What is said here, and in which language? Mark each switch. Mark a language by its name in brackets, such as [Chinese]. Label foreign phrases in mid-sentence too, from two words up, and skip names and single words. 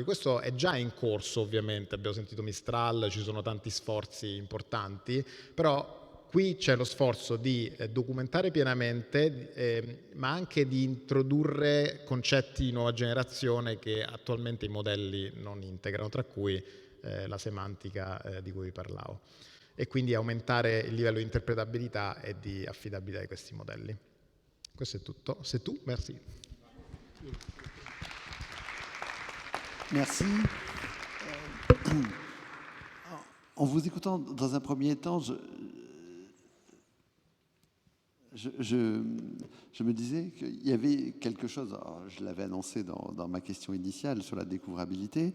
[Italian] Questo è già in corso, ovviamente, abbiamo sentito Mistral, ci sono tanti sforzi importanti, però qui c'è lo sforzo di documentare pienamente, ma anche di introdurre concetti di nuova generazione che attualmente i modelli non integrano, tra cui la semantica di cui vi parlavo, e quindi aumentare il livello di interpretabilità e di affidabilità di questi modelli. Questo è tutto. [French] C'est tout, merci. Merci. En vous écoutant, dans un premier temps, je me disais qu'il y avait quelque chose, alors je l'avais annoncé dans ma question initiale sur la découvrabilité.